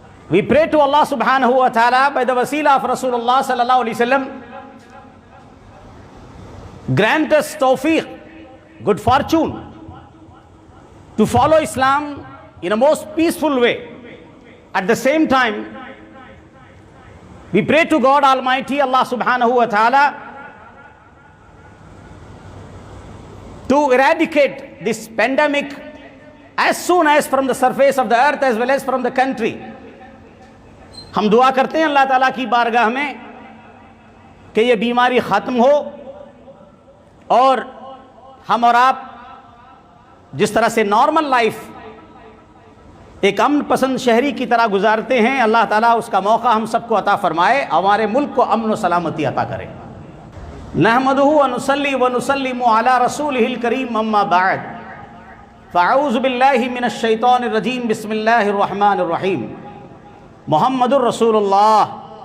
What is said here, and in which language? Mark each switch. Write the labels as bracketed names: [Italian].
[English] We pray to Allah subhanahu wa ta'ala by the wasila of Rasulullah sallallahu alaihi wasallam, grant us tawfiq, good fortune to follow Islam in a most peaceful way. At the same time, we pray to God Almighty, Allah subhanahu wa ta'ala, to eradicate this pandemic as soon as from the surface of the earth as well as from the country. [Urdu] ہم دعا کرتے ہیں اللہ تعالیٰ کی بارگاہ میں کہ یہ بیماری ختم ہو، اور ہم اور آپ جس طرح سے نارمل لائف ایک امن پسند شہری کی طرح گزارتے ہیں، اللہ تعالیٰ اس کا موقع ہم سب کو عطا فرمائے، ہمارے ملک کو امن و سلامتی عطا کرے۔ [Arabic] نحمدہ ونصلی ونسلم علی رسولہ الکریم، اما بعد، فاعوذ باللہ من الشیطان الرجیم، بسم اللہ الرحمن الرحیم۔ [Urdu] محمد الرسول اللہ،